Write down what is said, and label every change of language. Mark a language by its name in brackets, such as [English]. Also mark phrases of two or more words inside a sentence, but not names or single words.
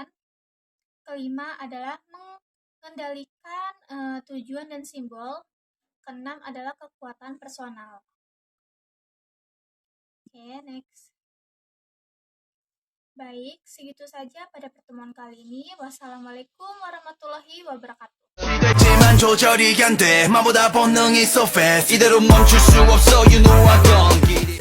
[Indonesian] Kelima adalah mengendalikan tujuan dan simbol. Keenam adalah kekuatan personal. Oke, next. Baik, segitu saja pada pertemuan kali ini. [Arabic] والسلام عليكم ورحمة الله وبركاته. [Korean] 되지만 조절이 안 돼. 마보다 본능이 [English] so fast. [Korean] 이대로 멈출 수 없어. [English] You know I don't give